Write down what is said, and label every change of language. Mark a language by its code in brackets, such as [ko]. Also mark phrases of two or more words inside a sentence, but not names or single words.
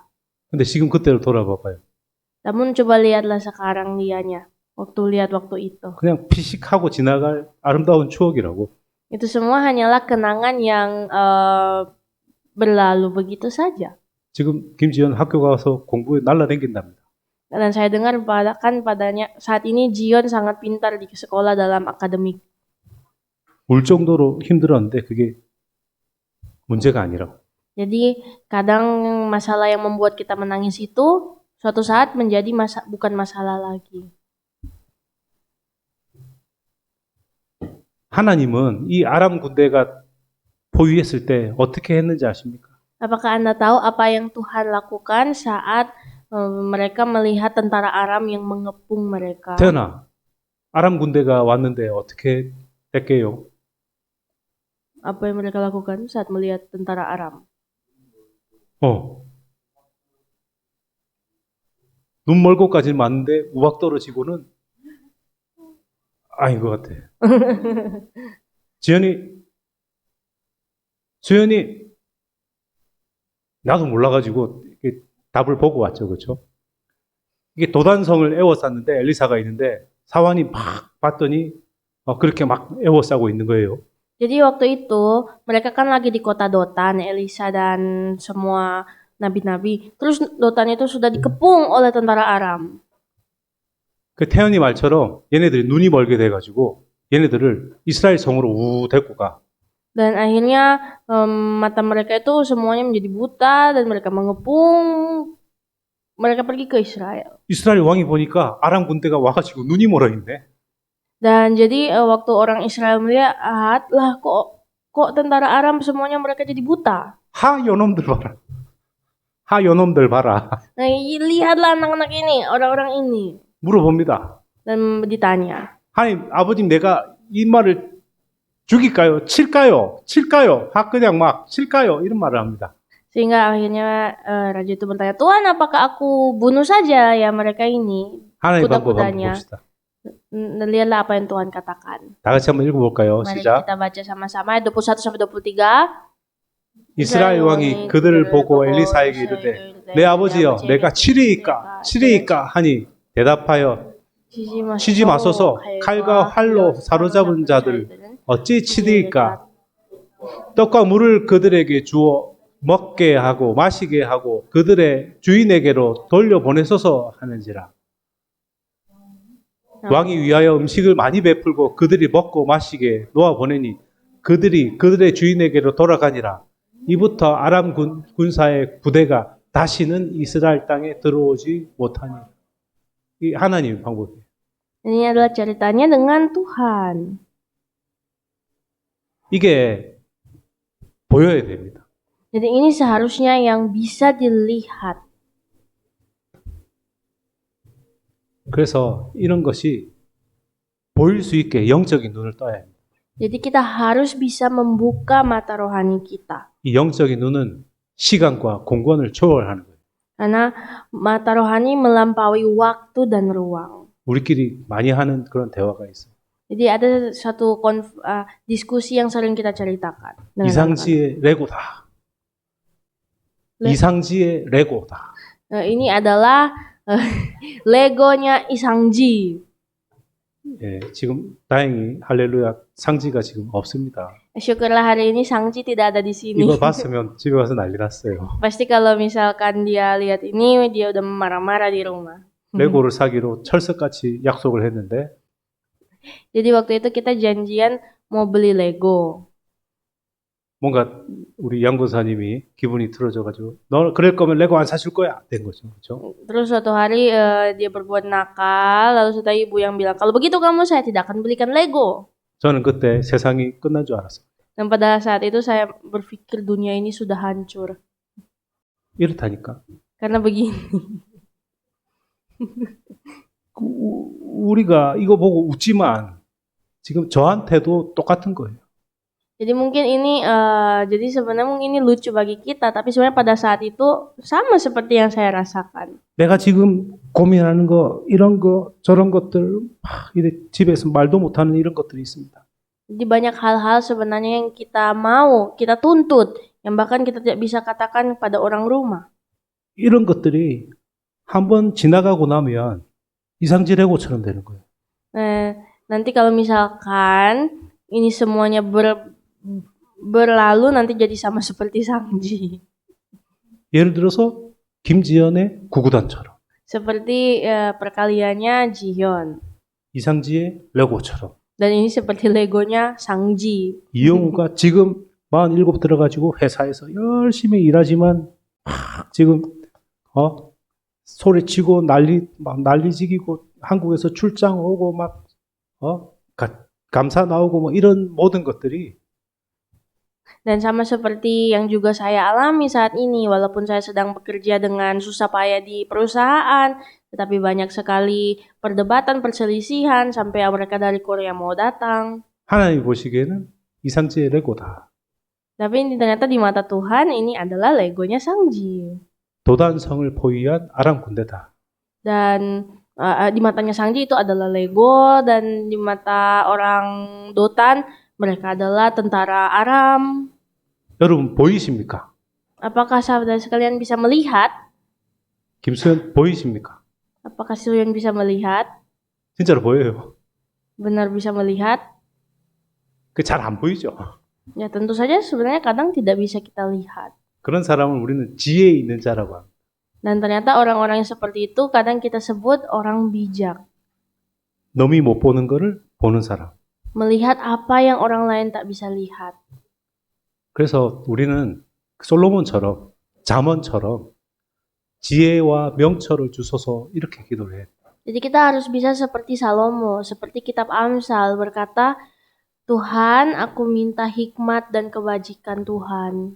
[ko] 근데 지금 그때를 돌아봐 봐요. [id] Namun coba lihatlah sekarang dianya. Lihat waktu itu. [ko] 그냥 피식하고 지나갈 아름다운 추억이라고. [id] Itu semua hanyalah kenangan yang berlalu begitu saja. [ko] 지금 김지현 학교 가서 공부에 날라다닌답니다. [id] Dan saya dengar padanya saat ini Jion sangat pintar di sekolah dalam akademik. [ko] 울 정도로 힘들었는데 그게 문제가 아니라고. [id] Jadi kadang masalah yang membuat kita menangis itu suatu saat menjadi bukan masalah lagi. [ko] 하나님은 이 아람 군대가 포위했을 때 어떻게 했는지 아십니까? [id] Apakah Anda tahu apa yang Tuhan lakukan saat mereka melihat tentara Aram yang mengepung mereka? [ko] 태연아, 아람 군대가 왔는데 어떻게 됐게요? [id] Apa yang mereka lakukan saat melihat tentara Aram? [ko] 눈 멀고까지 맞는데 우박 떨어지고는 아닌 것 같아. 수연이 나도 몰라가지고 답을 보고 왔죠, 그렇죠? 이게 도단성을 에워쌌는데 엘리사가 있는데 사환이 막 봤더니 그렇게 막 에워싸고 있는 거예요. [id] Jadi waktu itu mereka kan lagi di kota Dotan, Elisa dan semua nabi-nabi. Terus Dotan itu sudah dikepung oleh tentara Aram. [ko] 그 태연이 말처럼 얘네들이 눈이 멀게 돼가지고 얘네들을 이스라엘 성으로 우 데리고 가. [id] Dan akhirnya mata mereka itu semuanya menjadi buta dan mereka mengepung. Mereka pergi ke Israel. [ko] 이스라엘 왕이 보니까 아람 군대가 와가지고 눈이 멀어 있네. [id] Dan jadi waktu orang Israel melihat, lah kok tentara Aram semuanya mereka jadi buta. [ko] 하 요놈들 봐라. 하 요놈들 봐라. [id] Nah, lihatlah anak-anak ini, orang-orang ini. [ko] 물어봅니다. [id] Dan ditanya. [ko] 하나님, 아버님 내가 이 말을 죽일까요? 칠까요? 그냥 막 칠까요? 이런 말을 합니다. [id] Sehingga akhirnya raja itu bertanya, Tuhan apakah aku bunuh saja ya mereka ini? [ko] 하나님 방법 한번 [id] kuda-kudanya. [ko] 봅시다. [id] Dan lihatlah apa yang Tuhan katakan. [ko] 다 같이 한번 읽어볼까요? [id] Mari [ko] 시작. [id] kita baca sama-sama ayat 21-23. [ko] 이스라엘 왕이 그들을 보고 엘리사에게 이르되 내 아버지여 내가 치리이까 하니 대답하여 치지 마소서 칼과 활로 사로잡은 자들 어찌 치리이까 떡과 물을 그들에게 주어 먹게 하고 마시게 하고 그들의 주인에게로 돌려보내소서 하는지라. 왕이 위하여 음식을 많이 베풀고 그들이 먹고 마시게 놓아 보내니 그들이 그들의 주인에게로 돌아가니라. 이부터 아람 군사의 부대가 다시는 이스라엘 땅에 들어오지 못하니. 이 하나님의 방법이에요. [id] Ini adalah ceritanya dengan Tuhan. [ko] 이게 보여야 됩니다. [id] Jadi ini seharusnya yang bisa dilihat. [ko] 그래서 이런 것이 보일 수 있게 영적인 눈을 떠야 합니다. [id] Jadi kita harus bisa membuka mata rohani kita. [ko] 이 영적인 눈은 시간과 공간을 초월하는 거예요. [id] Karena mata rohani melampaui waktu dan ruang. [ko] 우리끼리 많이 하는 그런 대화가 있어요. [id] Jadi ada satu diskusi yang sering kita ceritakan. dengan anak-anak. [ko] 이상지의 레고다. Le- 이상지의 레고다. [id] Ini adalah Legonya Isangji. [ko] 예, 지금 다행히 할렐루야 상지가 지금 없습니다. [id] Syukurlah hari ini Sangji tidak ada di sini. [ko] 이거 봤으면 집에 가서 난리 났어요. [id] Pasti kalau misalkan dia lihat ini, dia udah marah-marah di rumah. [ko] 레고를 사기로 철석같이 약속을 했는데 [id] Jadi waktu itu kita janjian mau beli Lego. [ko] 뭔가 우리 양고사님이 기분이 틀어져가지고 너 그럴 거면 레고 안 사줄 거야 된 거죠, 그렇죠? [id] Terus suatu hari dia berbuat nakal, lalu sudah ibu yang bilang, kalau begitu kamu saya tidak akan belikan Lego. [ko] 저는 그때 세상이 끝난 줄 알았어요. [id] Dan pada saat itu saya berpikir dunia ini sudah hancur. [ko] 이렇다니까. [id] Karena begini. [ko] 우리가 이거 보고 웃지만 지금 저한테도 똑같은 거예요. [id] Jadi mungkin ini, jadi sebenarnya mungkin ini lucu bagi kita, tapi sebenarnya pada saat itu sama seperti yang saya rasakan. [ko] 내가 지금 고민하는 거, 이런 거, 저런 것들, 막 이래 집에서 말도 못하는 이런 것들이 있습니다. [id] Jadi banyak hal-hal sebenarnya yang kita mau, kita tuntut, yang bahkan kita tidak bisa katakan pada orang rumah. [ko] 이런 것들이 한번 지나가고 나면 이상지 레고처럼 되는 거예요. [id] Nanti kalau misalkan ini semuanya berlalu, nanti jadi sama seperti Sangji. [ko] 예를 들어서 김지연의 구구단처럼, [id] Seperti perkaliannya Jihyun. [ko] 이상지의 레고처럼. [id] Dan ini seperti Legonya Sangji. [ko] 이영우가 지금 47 들어가지고 회사에서 열심히 일하지만 막 지금 소리치고 난리지기고 한국에서 출장 오고 막 감사 나오고 뭐 이런 모든 것들이 [id] Dan sama seperti yang juga saya alami saat ini, walaupun saya sedang bekerja dengan susah payah di perusahaan, tetapi banyak sekali perdebatan, perselisihan, sampai mereka dari Korea mau datang. [ko] 하나님 보시기에는 이상지의 레고다. [id] Tapi ini ternyata di mata Tuhan ini adalah Legonya Sangji. [ko] 도단성을 포위한 아람 군대다. [id] Dan di matanya Sangji itu adalah Lego, dan di mata orang Dotan mereka adalah tentara Aram. [ko] 여러분 보이십니까? [id] Apakah saudara sekalian bisa melihat? [ko] 김수현 보이십니까? [id] Apakah Suyon bisa melihat? [ko] 진짜로 보여요. [id] Benar bisa melihat? [ko] 그 잘 안 보이죠. [id] Ya tentu saja sebenarnya kadang tidak bisa kita lihat. [ko] 그런 사람을 우리는 지혜 있는 자라고 합니다. [id] Dan ternyata orang-orang yang seperti itu kadang kita sebut orang bijak. [ko] 남이 못 보는 거를 보는 사람. [id] Melihat apa yang orang lain tak bisa lihat. [ko] 그래서 우리는 솔로몬처럼 잠언처럼 지혜와 명철을 주소서 이렇게 기도를 해요. [id] Jadi kita harus bisa seperti Salomo, seperti kitab Amsal berkata, Tuhan, aku minta hikmat dan kebajikan Tuhan.